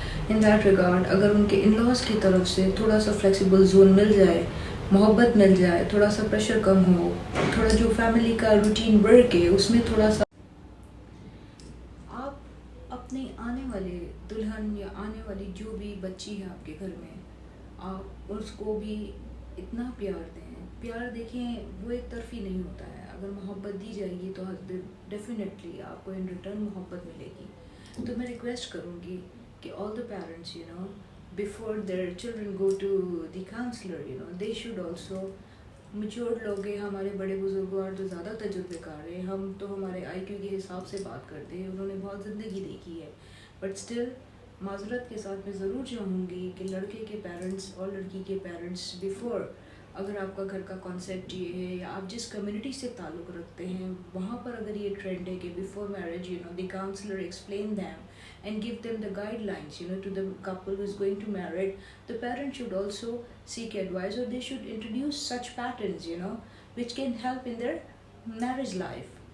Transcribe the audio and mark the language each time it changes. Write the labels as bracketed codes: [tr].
[en] in that regard [ur] اگر ان کے ان laws کی طرف سے تھوڑا سا فلیکسیبل زون مل جائے، محبت مل جائے، تھوڑا سا پریشر کم ہو، تھوڑا جو فیملی کا روٹین ورک ہے اس میں تھوڑا سا اپنے آنے والے دلہن یا آنے والی جو بھی بچی ہے آپ کے گھر میں، آپ اس کو بھی اتنا پیار دیں. پیار دیکھیں وہ ایک طرفی نہیں ہوتا ہے. اگر محبت دی جائے گی تو ڈیفینیٹلی آپ کو ان ریٹرن محبت ملے گی. تو میں ریکویسٹ کروں گی کہ [en] All the parents before their children go to the counselor, they should also. [ur] Mature لوگ ہیں ہمارے بڑے بزرگوار جو زیادہ تجربے کار ہیں، ہم تو ہمارے آئی کیو کے حساب سے بات کرتے ہیں، انہوں نے بہت زندگی دیکھی ہے. [en] but still [ur] معذرت کے ساتھ میں ضرور چاہوں گی کہ لڑکے کے پیرنٹس اور لڑکی کے پیرنٹس بیفور، اگر آپ کا گھر کا کانسیپٹ یہ ہے یا آپ جس کمیونٹی سے تعلق رکھتے ہیں وہاں پر اگر یہ ٹرینڈ ہے کہ [en] Before marriage the counsellor explain them and give them the guidelines to the couple who is going to marry, the parents should also seek advice, or they should introduce such patterns which can help in their marriage life.